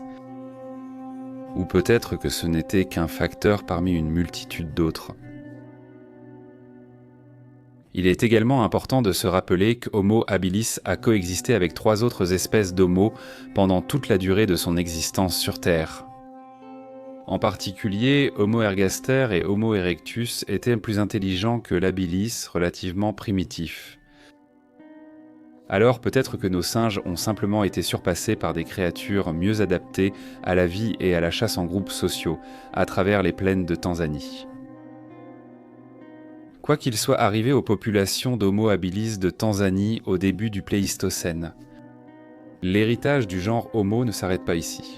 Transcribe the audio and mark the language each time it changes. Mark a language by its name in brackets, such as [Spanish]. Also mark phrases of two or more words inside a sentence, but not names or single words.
[French] Ou peut-être que ce n'était qu'un facteur parmi une multitude d'autres. Il est également important de se rappeler qu'Homo habilis a coexisté avec 3 autres espèces d'Homo pendant toute la durée de son existence sur Terre. En particulier, Homo ergaster et Homo erectus étaient plus intelligents que l'habilis, relativement primitif. Alors peut-être que nos singes ont simplement été surpassés par des créatures mieux adaptées à la vie et à la chasse en groupes sociaux, à travers les plaines de Tanzanie. Quoi qu'il soit arrivé aux populations d'Homo habilis de Tanzanie au début du Pléistocène, l'héritage du genre Homo ne s'arrête pas ici.